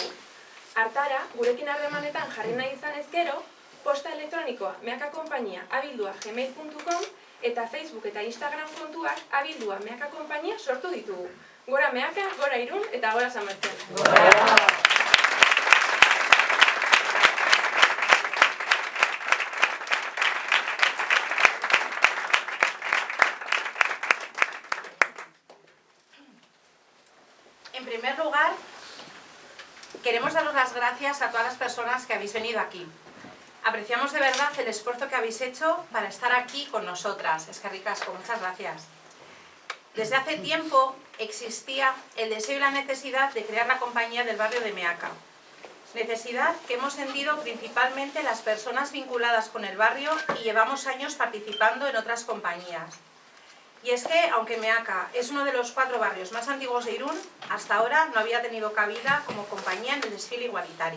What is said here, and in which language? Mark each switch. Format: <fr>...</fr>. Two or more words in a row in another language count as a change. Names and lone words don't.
<eu>Hartara, gurekin harremanetan jarri nahi izan ezkero, posta elektronikoa meakakonpainia@gmail.com eta Facebook eta Instagram kontuak @meakakonpainia sortu ditugu. Gora Meaka, gora Irun eta gora San Martin.</eu> <es>En primer lugar, queremos daros las gracias a todas las personas que habéis venido aquí. Apreciamos de verdad el esfuerzo que habéis hecho para estar aquí con nosotras.</es> <eu>Eskerrik asko,</eu> <es>muchas gracias. Desde hace tiempo existía el deseo y la necesidad de crear la compañía del barrio de Meaka. Necesidad que hemos sentido principalmente las personas vinculadas con el barrio y llevamos años participando en otras compañías. Y es que, aunque Meaka es uno de los 4 barrios más antiguos de Irún, hasta ahora no había tenido cabida como compañía en el desfile igualitario.</es>